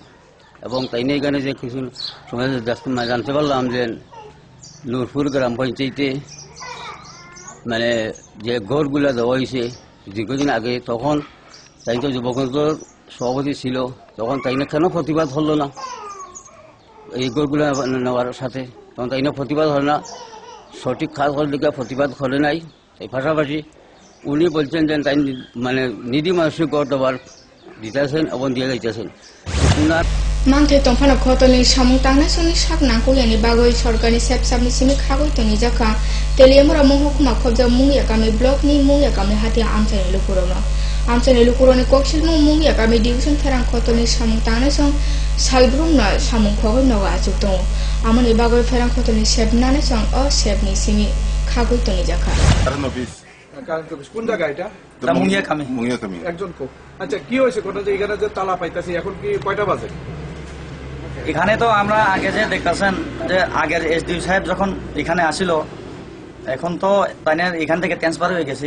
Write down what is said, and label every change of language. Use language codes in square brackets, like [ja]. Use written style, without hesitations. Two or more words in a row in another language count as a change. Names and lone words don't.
[bn] এবং তাই না এখানে যে কিছু সময় জানতে পারলাম যে নূরপুর গ্রাম পঞ্চায়েতে মানে যে ঘরগুলো দেওয়া হয়েছে দীর্ঘদিন আগে, তখন তাই তো যুবকদের সভাপতি ছিল, তখন তাই না কেন প্রতিবাদ হলো না এই ঘরগুলো নেওয়ার সাথে? তখন তাই না প্রতিবাদ হল না, সঠিক কাজ হওয়ার দিকে প্রতিবাদ করে নাই। এই পাশাপাশি উনি বলছেন যে তাই মানে নিধি মানুষের ঘর দেওয়ার দিতেছেন এবং দিয়ে যাইতেছেন। উনার [trp] Mangte tongfana khotolni samung tangna suni sakna kuyani bagoi sorkani sepsapni simi khagoi toni jaka telemura mohokuma khobja mungya kami block ni mungya kami hati amchani lukurono amchani lukuroni koksil mungya kami division therang khotolni samung tangna song salbrumna samung khogoi noga achukto amoni bagoi ferang khotolni sepnane song o sepni simi khagoi toni jaka [bn] কোন জায়গা এটা? [trp] মুঙ্গিয়া কামি [bn] একজন কো। আচ্ছা কি হয়েছে কোন যে এখানে যে তালা পাইতাছি এখন কি কয়টা বাজে? এখানে তো আমরা আগে যে দেখতেছেন যে আগের এসডিও সাহেব যখন এখানে আসিল, এখন তো তাই এখান থেকে ট্রান্সফার হয়ে গেছি।